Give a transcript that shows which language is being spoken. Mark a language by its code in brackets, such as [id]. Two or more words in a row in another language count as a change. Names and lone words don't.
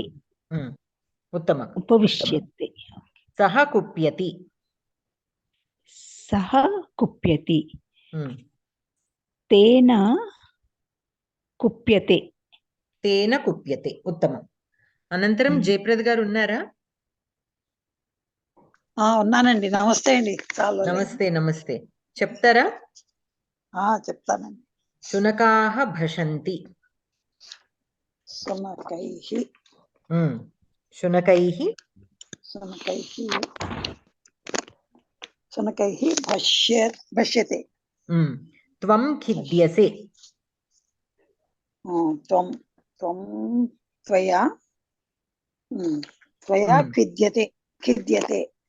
[sa] उत्तमम्. उपविश्यति. सह कुप्यति. सह कुप्यति। तेन कुप्यते. तेन कुप्यते। उत्तमम्। अनन्तरम् [te] జయప్రద్ గారు ఉన్నారా? ఉన్నానండి. నమస్తే అండి. నమస్తే చెప్తారా? చెప్తానండి. [sa] శునకాః భషంతి. शुनकैः शुनकैः शुनकैः भष्यते त्वं खिद्यसे त्वं त्वया खिद्यते